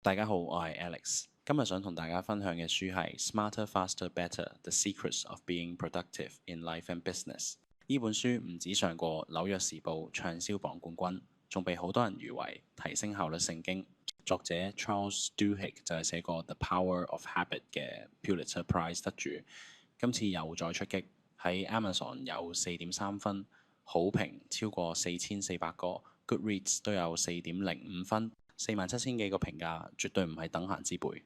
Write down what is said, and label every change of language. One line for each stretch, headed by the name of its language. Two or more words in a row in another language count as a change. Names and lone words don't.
Cantonese: 大家好，我係 Alex。今日想同大家分享嘅書係《Smarter, Faster, Better: The Secrets of Being Productive in Life and Business》。呢本書唔止上過紐約時報暢銷榜冠軍，仲被好多人譽為提升效率聖經。作者 Charles Duhigg 就係寫過《The Power of Habit》嘅 Pulitzer Prize 得主，今次又再出擊，喺 Amazon 有4.3分，好評超過4400個，Goodreads 都有4.05分。47000幾個評價，絕對唔係等閒之輩。